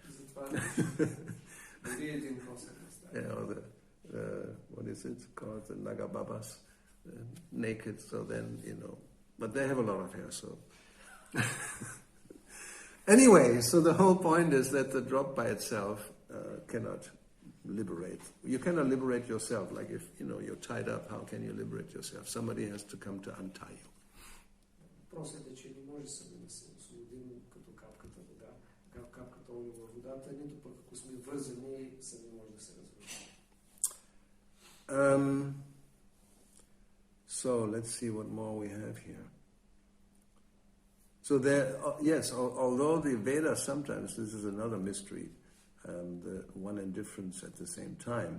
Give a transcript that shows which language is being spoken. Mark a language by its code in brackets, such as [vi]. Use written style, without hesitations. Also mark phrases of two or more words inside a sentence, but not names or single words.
[en] Or what is it called, the Naga Babas, naked, so then, but they have a lot of hair, so... Anyway, so the whole point is that the drop by itself cannot liberate. You cannot liberate yourself. Like if, you're tied up, how can you liberate yourself? Somebody has to come to untie you. [bg] Въпросът е, че не може сами да се освободим като капката вода, капката олио във водата, нито пък ако сме вързани, сами може да се развържим. [en] So let's see what more we have here. So there, yes, although the Vedas sometimes, this is another mystery, the one and difference at the same time.